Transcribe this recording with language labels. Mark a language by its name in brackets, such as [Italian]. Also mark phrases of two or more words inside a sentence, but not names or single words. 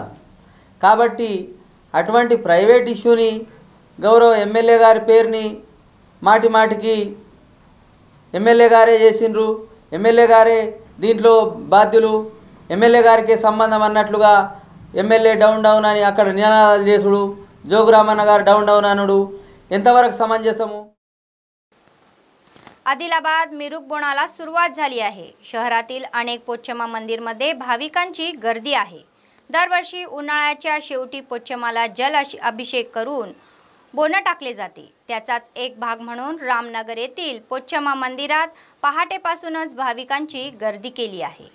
[Telugu] కాబట్టి అటువంటి [English] private issue-ni [Telugu] గౌరవ ఎమ్మెల్యే గారి పేరుని మాటికి ఎమ్మెల్యే గారే చేసిండ్రు, ఎమ్మెల్యే గారే దీంట్లో బాధ్యులు, ఎమ్మెల్యే గారికి సంబంధం అన్నట్లుగా [English] MLA down [Telugu] అని అక్కడ నినాదాలు చేసుడు, जोगुरामण्णा गाరు డౌన్ అనుడు ఎంతవరకు సమంజసము? [Marathi] आदिलाबाद मिरुकबोणाला सुरुवात झाली आहे. शहरातील अनेक पोचम्मा मंदिरमध्ये भाविकांची गर्दी आहे. दरवर्षी उन्हाळ्याच्या शेवटी पोचम्माला जल अभिषेक करून बोनं टाकले जाते. त्याचाच एक भाग म्हणून रामनगर येथील पोचम्मा मंदिरात पहाटेपासूनच भाविकांची गर्दी केली आहे.